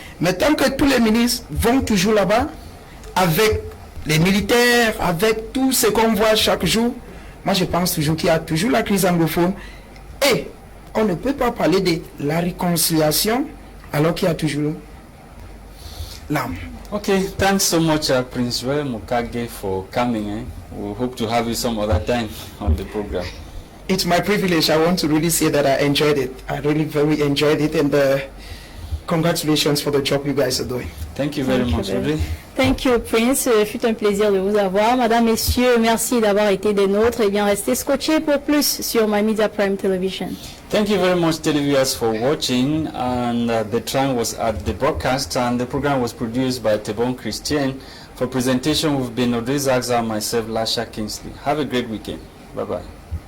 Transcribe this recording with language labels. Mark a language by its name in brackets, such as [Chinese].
[French] Mais tant que tous les ministres vont toujours là-bas, avec les militaires, avec tout ce qu'on voit chaque jour, moi je pense toujours qu'il y a toujours la crise anglophone. Et on ne peut pas parler de la réconciliation alors qu'il y a toujours l'âme. [English] Okay, thanks so much, Prince Joel Mukage, for coming. We hope to have you some other time on the program. It's my privilege. I want to really say that I enjoyed it. I really very enjoyed it, and congratulations for the job you guys are doing. Thank you very much. Thank you, Prince. [French] Fut un plaisir de vous avoir. Madame, Messieurs, merci d'avoir été des nôtres. Et bien, restez scotchés pour plus sur My Media Prime Television. [English] Thank you very much, televiewers, for watching. And the time was at the broadcast, and the program was produced by Tebon Christian. For presentation, we've been Odris Agza and myself, Lasha Kingsley. Have a great weekend. Bye-bye.